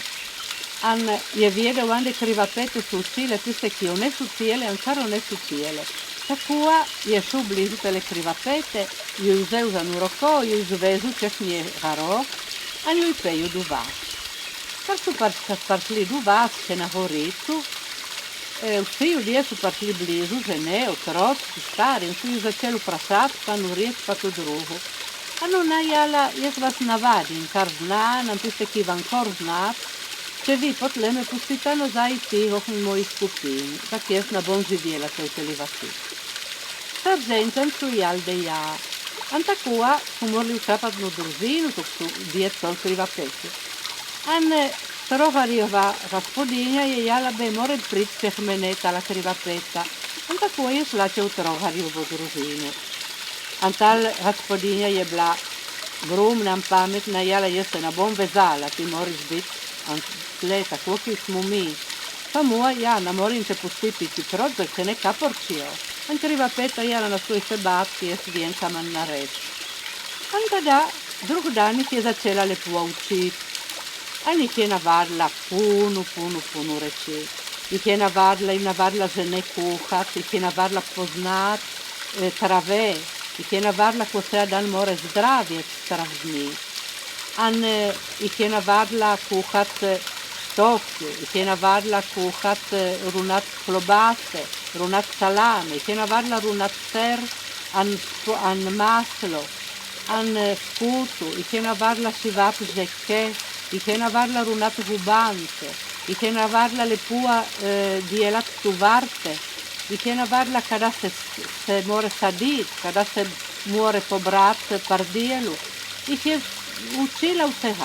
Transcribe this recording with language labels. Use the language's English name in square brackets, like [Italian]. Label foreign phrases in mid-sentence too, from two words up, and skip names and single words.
[Slovenian] An je věděl, ande krivapete su cile, tiste ki one su cijele, ancora one su cijele. Takua je su blizu tele krivapete, ju izeu za nuroko, ju izvezu češ nije garo, an ju peju duvas. Kar su paršli duvas, še na horicu, vsi ljudje su prišli blizu, žene, otroci, stari, in su ju začeli vprašati, pa nuriti, pa to drugo. Ano najala, jaz vas navadim, kar znam, tiste, ki vam kar znat, če vi potle me pustite nazaj tiho v moji skupini, tak jaz ne bom živela v teli vasi. Sargentan su jal deja, an takua su morali všapat na družinu, tok su djet sol krivapeti. An Troharjeva gospodinja je jala be more priti čeh mene tala krivapeta. An tako je šla če v Troharjevo družinu. An tal gospodinja je bila gromna, pametna, jala jaz se ne bom vezala, ti moraš biti, an tle, tako ki smo mi. Pa moja, ja, ne moram te pustiti ti prot, da se ne kaporčijo. An krivapeta jala na svoj sebabki, jaz vem, kam man nareč. An tada, drug dan jih je začela lepo učiti. An jih je navadila puno reči. Jih je navadila žene kuhat, jih je navadila poznat trave, jih je navadila, ko se dan more zdravjet stravni. An jih je navadila kuhat štofje, jih je navadila kuhat runat klobase, runat salame, jih je navadila runat ser, an maslo, an skutu, jih je navadila šivap žeke, jih je navadila runat gubance, jih je navadila lepua djelat tuvarte, jih je navadila kada se more sadit, kada se more pobrat par dijelu, jih je učila vsega.